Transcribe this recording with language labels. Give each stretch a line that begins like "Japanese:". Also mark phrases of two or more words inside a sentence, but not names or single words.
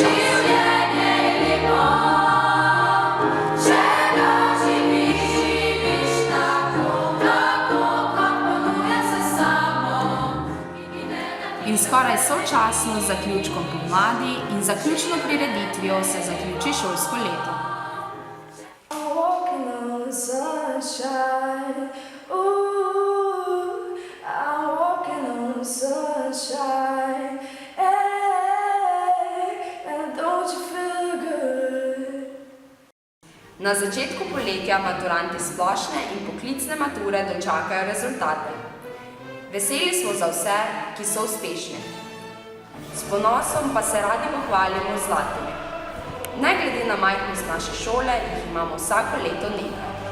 Slovenian: Življenje je lepo, če ga živiš tako, kot ponuja se samo. In skoraj sočasno z zaključkom pomladi in zaključno prireditvijo se zaključi šolsko leto.
English: I'm walking on the sunshine. Ooh, I'm walking on the sunshine. Hey, and don't you feel good?
Slovenian: Na začetku poletja maturanti splošne in poklicne mature dočakajo rezultate. Veseli smo za vse, ki so uspešni. S ponosom pa se radi pohvalimo z zlatimi. Ne glede na majhnost naše šole, jih imamo vsako leto nekaj.